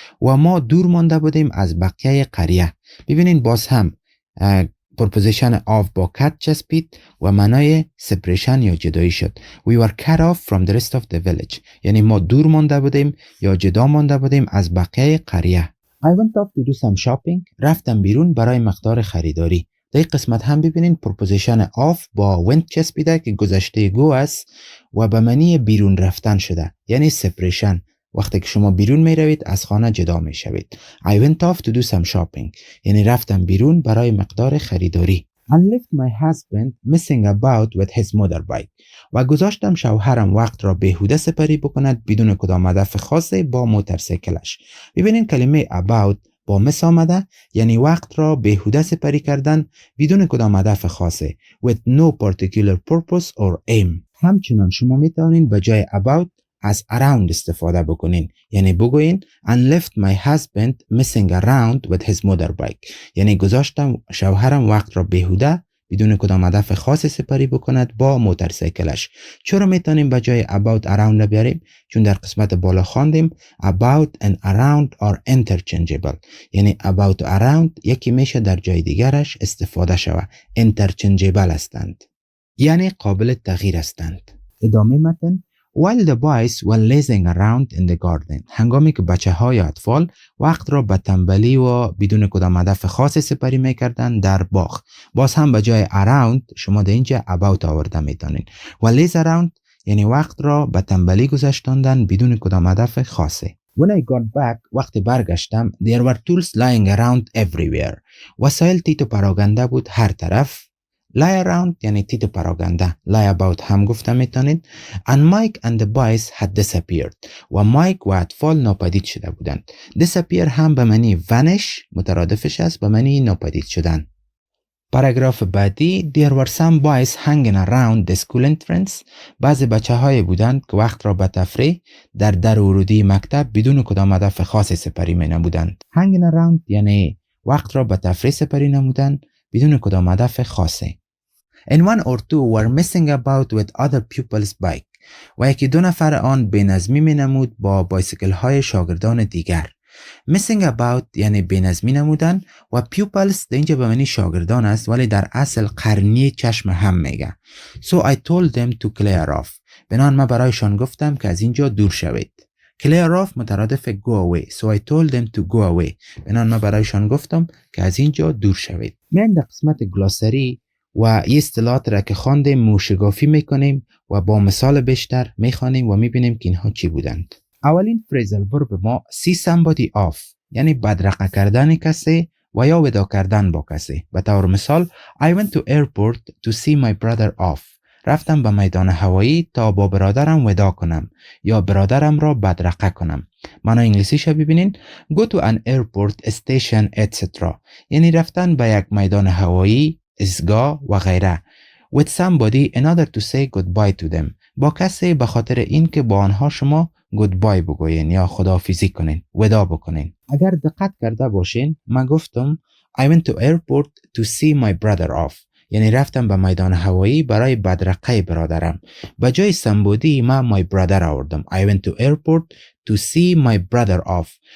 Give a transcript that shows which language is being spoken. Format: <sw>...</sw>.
<fa>و ما دور مانده بودیم از بقیه قریه. ببینید باز هم پرپوزیشن of با cut چسبید و معنای سپریشن یا جدایی شد.</fa> <en>We were cut off from the rest of the village.</en> <fa>یعنی ما دور مانده بودیم یا جدا مانده بودیم از بقیه قریه.</fa> <en>I went off to do some shopping.</en> <fa>رفتم بیرون برای مقدار خریداری. در این قسمت هم ببینین پرپوزیشن of با went چسبیده که گذشته go است و به معنی بیرون رفتن شده یعنی سپریشن. وقتی که شما بیرون می روید از خانه جدا می شوید.</fa> <en>I went off to do some shopping.</en> <fa>یعنی رفتم بیرون برای مقدار خریداری.</fa> <en>And left my husband messing about with his motorbike.</en> <fa>و گذاشتم شوهرم وقت را بیهوده سپری بکند بدون کدام هدف خاصی با موتورسیکلش. ببینین کلمه about با مس آمده یعنی وقت را بیهوده سپری کردن بدون کدام هدف خاصی.</fa> <en>With no particular purpose or aim.</en> <fa>همچنان شما می توانید به جای about از around استفاده بکنین یعنی بگوین</fa> <en>and left my husband messing around with his motorbike.</en> <fa>یعنی گذاشتم شوهرم وقت را بیهوده بدون کدام هدف خاص سپری بکند با موتورسیکلش. چرا میتونیم به جای about around بیاریم؟ چون در قسمت بالا خواندیم</fa> <en>about and around are interchangeable.</en> <fa>یعنی about و around یکی میشه در جای دیگرش استفاده شود. interchangeable هستند یعنی قابل تغییر هستند. ادامه متن.</fa> <en>While the boys were lazing around in the garden.</en> <fa>هنگامی که بچه های اطفال وقت را به تنبلی و بدون کدام هدف خاص سپری میکردن در باغ. باز هم به جای around شما در اینجا about آورده میتونین. و laze around یعنی وقت را به تنبلی گذاشتندن بدون کدام هدف خاصی.</fa> <en>When I got back</en> <fa>وقتی برگشتم</fa> <en>there were tools lying around everywhere.</en> <fa>وسایل تیت و پراگنده بود هر طرف. lie around یعنی تیت پراگنده. lie about هم گفته میتونید.</fa> <en>And Mike and the boys had disappeared.</en> <fa>و مایک و اطفال ناپدید شده بودند. disappear هم به معنی vanish مترادفش است به معنی ناپدید شدن. پاراگراف بعدی.</fa> <en>There were some boys hanging around the school entrance.</en> <fa>بعضی بچه های بودند که وقت را به تفریح در ورودی مکتب بدون کدام هدف خاص سپری می نمودند. hanging around یعنی وقت را به تفریح سپری نمودن بدون کدام هدف خاصی.</fa> <en>And one or two were messing about with other pupils' bike.</en> <fa>و یکی دو نفر آن بینظمی می نمود با بایسیکل های شاگردان دیگر. messing about یعنی بینظمی نمودن و pupils در اینجا به معنی شاگردان است ولی در اصل قرنی چشم هم میگه.</fa> <en>So I told them to clear off.</en> <fa>بنابراین من برایشان گفتم که از اینجا دور شوید. clear off مترادف go away.</fa> <en>So I told them to go away.</en> <fa>بنابراین من برایشان گفتم که از اینجا دور شوید. میان در قسمت گلاسری و این اصطلاحات را که خواندیم موشگافی میکنیم و با مثال بیشتر میخوانیم و میبینیم که اینها چی بودند. اولین phrasal verb ما see somebody off یعنی بدرقه کردن کسی و یا ودا کردن با کسی. به طور مثال</fa> <en>I went to airport to see my brother off.</en> <fa>رفتم به میدان هوایی تا با برادرم ودا کنم یا برادرم را بدرقه کنم. معنی انگلیسیش ببینین</fa> <en>go to an airport station etc.</en> <fa>یعنی رفتن به یک میدان هوایی، ایستگاه و غیره.</fa> <en>with somebody in order to say goodbye to them.</en> <fa>با کسی به خاطر این که با آنها شما goodbye بگوین یا خداحافظی کنین، ودا بکنین. اگر دقت کرده باشین من گفتم</fa> <en>I went to airport to see my brother off.</en> <fa>یعنی رفتم به میدان هوایی برای بدرقه برادرم. به جای somebody من my brother آوردم.</fa> <en>I went to airport to see my brother off.</en>